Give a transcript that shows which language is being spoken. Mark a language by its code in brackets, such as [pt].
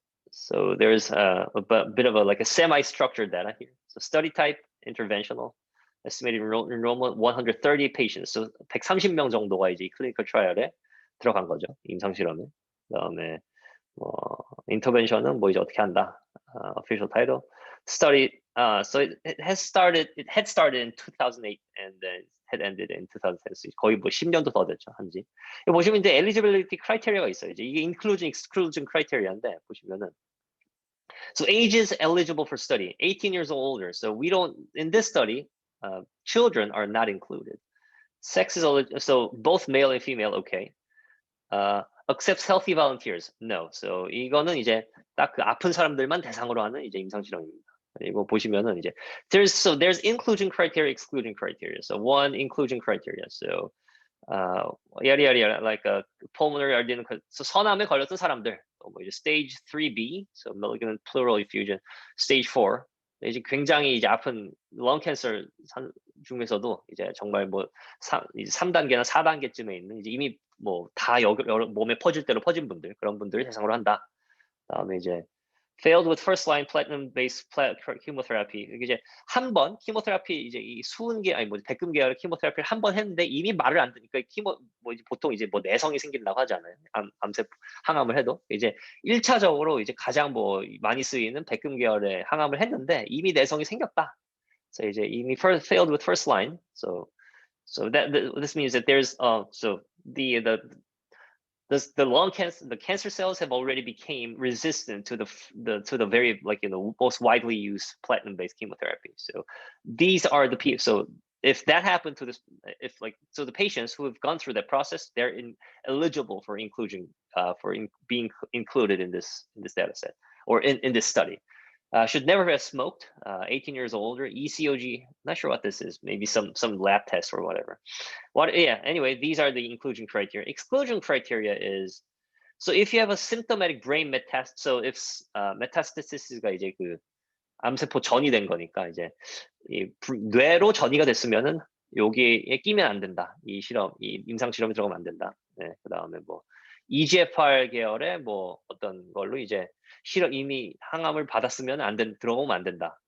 [en] So there's a bit of like a semi-structured data here. So study type, interventional, estimated enrollment 130 patients. [ko] So 130명 정도가 이제 클리니컬 트라이얼에 들어간 거죠. 임상 실험에. 그다음에 인터벤션은 뭐 이제 어떻게 한다. [en] Official title. Study. So it had started in 2008 and then had ended in 2010. [ko] 거의 뭐 10년도 더 됐죠, 한지. 여기 보시면 이제 eligibility criteria가 있어요. 이제 이게 inclusion, exclusion criteria인데 보시면은. [en] So ages eligible for study, 18 years or older. So we don't, in this study, children are not included. Sex is eligible, so both male and female, okay. Accepts healthy volunteers, no. [ko] So 이거는 이제 딱 그 아픈 사람들만 대상으로 하는 이제 임상 실험입니다. 이거 보시면은 이제 [en] there's inclusion criteria, exclusion criteria. So one inclusion criteria. So yada like a pulmonary adenocarcinoma. [ko] So 선암에 걸렸던 사람들. 뭐 이제 [en] stage 3B, so malignant pleural effusion. Stage 4. [ko] 이제 굉장히 이제 아픈 lung cancer 중에서도 이제 정말 뭐 3단계나 4단계쯤에 있는 이제 이미 뭐 다 여러 몸에 퍼질 대로 퍼진 분들, 그런 분들을 대상으로 한다. 그다음에 이제 [en] failed with first line platinum based chemotherapy. [ko] 이게 이제 한 번 키모테라피 이제 이 백금 계열의 키모테라피를 한 번 했는데 이미 말을 안 듣니까 보통 이제 뭐 내성이 생긴다고 하잖아요. 암세포 항암을 해도 이제 1차적으로 이제 가장 뭐 많이 쓰이는 백금 계열의 항암을 했는데 이미 내성이 생겼다. 그래서 이제 이미 [en] failed with first line. So this means that there's so the lung cancer, the cancer cells have already became resistant to the very most widely used platinum-based chemotherapy. So these are the people. So if that happened to this, so the patients who have gone through that process, they're eligible for inclusion, being included in this data set or in this study. Should never have smoked, 18 years or older, ECOG, not sure what this is, maybe some lab test or whatever. Anyway, these are the inclusion criteria. Exclusion criteria is, so if [ko] you have a symptomatic brain metastasis, so if metastasis가 이제 그 암세포 전이 된 거니까 이제 뇌로 전이가 됐으면은 여기에 끼면 안 된다. 이 임상 실험에 들어가면 안 된다. 네, 그다음에 뭐 EGFR 계열의 뭐 어떤 걸로 이제 이미 항암을 받았으면 들어오면 안 된다.